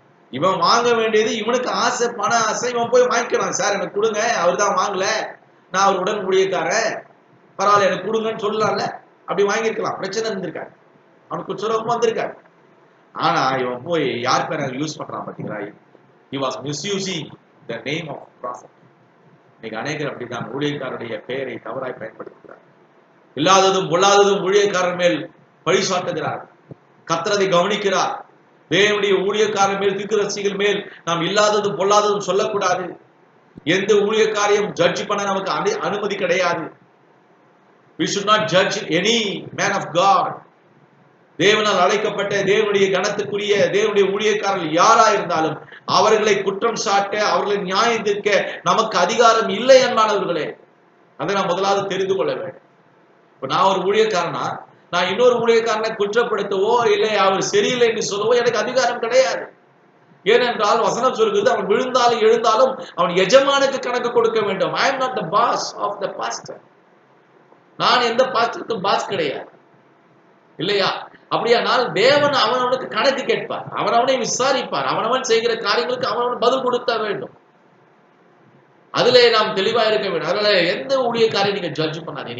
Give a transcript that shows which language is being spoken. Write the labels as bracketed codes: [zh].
[ta] இவன் வாங்க வேண்டியது, இவனுக்கு ஆசை, பண ஆசை, இவன் போய் வாங்கிக்கிறான். சார் எனக்கு கொடுங்க, அவர் தான் வாங்கல, நான் அவர் உடன் ஊழியக்காரன், பரவாயில்ல எனக்கு கொடுங்கன்னு சொல்லலாம்ல. அப்படி வாங்கியிருக்கலாம், பிரச்சனை இருந்திருக்காரு, அவனுக்கு சுலபமா வந்திருக்காரு. ஆனா இவன் போய் யார் பேரை யூஸ் பண்றான் பாத்தீங்களா? [en] He was misusing the name of prophet. [ta] இன்னைக்கு அநேகர் அப்படிதான் ஊழியக்காரருடைய பெயரை தவறாய் பயன்படுத்துகிறார். இல்லாததும் பொல்லாததும் ஊழியக்காரர் மேல் பழி சாட்டுகிறார். கர்த்தரை கவனிக்கிறார். தேவனுடைய ஊழியக்காரர் மேல், தீர்க்கதரிசிகள் மேல் நாம் இல்லாததும் பொல்லாததும் சொல்லக்கூடாது. எந்த ஊழியக்காரையும் ஜட்ஜ் பண்ண நமக்கு அனுமதி கிடையாது. [en] We should not judge any man of God. [ta] தேவனால் அழைக்கப்பட்ட, தேவனுடைய கனத்துக்குரிய தேவனுடைய ஊழியக்காரர்கள் யாரா இருந்தாலும் அவர்களை குற்றம் சாட்ட, அவர்களை நியாயம் தீர்க்க நமக்கு அதிகாரம் இல்லை என்பானவர்களே. அதை நான் முதலாவது தெரிந்து கொள்ள வேண்டும். இப்ப நான் ஒரு ஊழியக்காரனா, நான் இன்னொரு ஊழியக்காரனை குற்றப்படுத்தவோ இல்லை அவர் சரியில்லை என்று சொல்லவோ எனக்கு அதிகாரம் கிடையாது. ஏனென்றால் வசனம் சொல்கிறது, அவன் விழுந்தாலும் எழுந்தாலும் அவன் எஜமானுக்கு கணக்கு கொடுக்க வேண்டும். [en] I am not the boss of the pastor. [ta] நான் எந்த பாஸ்டருக்கும் பாஸ் கிடையாது, இல்லையா? அப்படியானால் தேவன் அவனவனுக்கு கணக்கு கேட்பார், அவனவனை விசாரிப்பார், அவனவன் செய்கிற காரியங்களுக்கு அவனவன் பதில் கொடுத்த வேண்டும். அதுல நாம் தெளிவா இருக்க வேண்டும். அதனால எந்த ஊழியக்காரையும் நீங்க ஜட்ஜ் பண்ணாதீங்க.